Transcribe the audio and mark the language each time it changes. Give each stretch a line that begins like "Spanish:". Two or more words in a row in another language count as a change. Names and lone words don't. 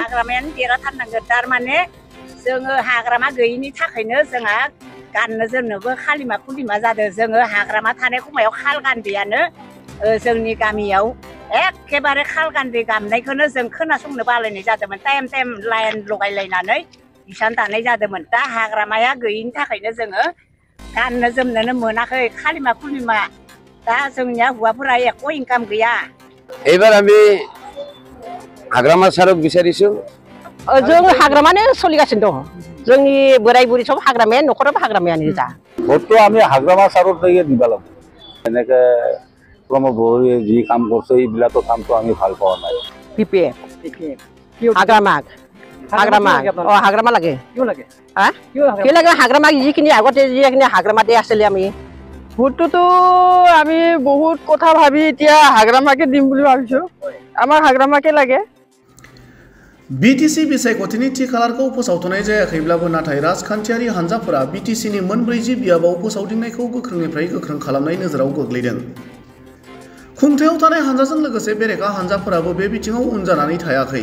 Bodo: हाग्रामायानो देरहाथारनांगोन थारमाने जोङो हाग्रामा गैयिनि थाखायनो जोंहा गाननो जोमनोबो खालिमा खुलिमा जादों जोङो हाग्रामा थानाय समायाव खाल गान्दैयानो जोंनि गामियाव एखेबारे खाल गान्दै गामनायखौनो जों खोनासंनो बालायनाय जादोंमोन
English: time line
Bodo: लगायलायनानै इसान दानाय जादोंमोन दा हाग्रामाया गैयिनि थाखायनो जोङो गाननो जोमनोनो मोनाखै खालिमा खुलिमा दा जोंनिया हौवाफोरा एक इनकाम गैया
Assamese: এইবাৰ আমি হাগ্ৰামা ছাৰক বিচাৰিছো
Bodo: जों हाग्रामानो सोलिगासिनो दं जोंनि बोराय बुरि सब हाग्रामायानो न'खराबो हाग्रामायानो जा
Assamese: ভোটটো আমি হাগ্ৰামা সারক দিয়ে দিব লাগিব এনেকে প্ৰমোদ বড়োৱে যি কাম কৰিছে এইবিলাকৰ কামটো আমি ভাল পোৱা নাই BPF হাগ্ৰামা লাগে কিয় লাগে হা কি লাগে হাগ্ৰামা যিখিনি আগতে যিখিনি হাগ্ৰামাতে আছিলে আমি ভোটটোতো আমি বহুত কথা ভাবি এতিয়া হাগ্ৰামাকে দিম বুলি ভাবিছো আমাৰ হাগ্ৰামাকে লাগে
Bodo: BTC बिसायख'थिनि थि खालारखौ फोसावथ'नाय जायाखैब्लाबो नाथाय राजखान्थियारि हान्जाफोरा BTCनि मोनब्रैजि बियाबाव फोसावदिंनायखौ गोख्रोंनिफ्राय गोख्रों खालामनाय नोजोराव गोग्लैदों। खुंथायाव थानाय हान्जाजों लोगोसे बेरेखा हान्जाफोराबो बे बिथिङाव उन जानानै थायाखै।